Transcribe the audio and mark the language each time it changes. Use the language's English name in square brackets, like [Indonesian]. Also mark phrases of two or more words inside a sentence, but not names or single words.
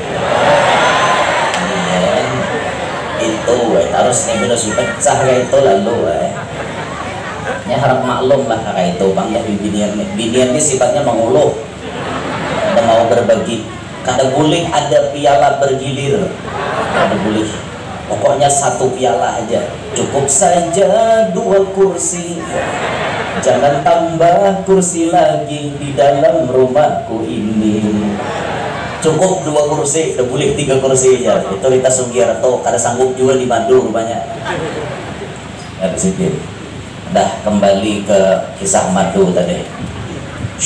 [Banjar] Itu harus benar supaya kayak itu lalu ya harap maklum lah kayak itu bang ya binian ini sifatnya menguluh, ada mau berbagi, kada boleh ada piala bergilir, kada boleh. [Indonesian] Pokoknya 1 piala aja cukup saja, 2 kursi. Jangan tambah kursi lagi di dalam rumahku ini. Cukup 2 kursi, udah boleh 3 kursi aja. [Banjar] Itu Rita Sugiarto, kada sanggup juga di Madu rumahnya. [Indonesian] Ya disitu. Dah kembali ke kisah Madu tadi.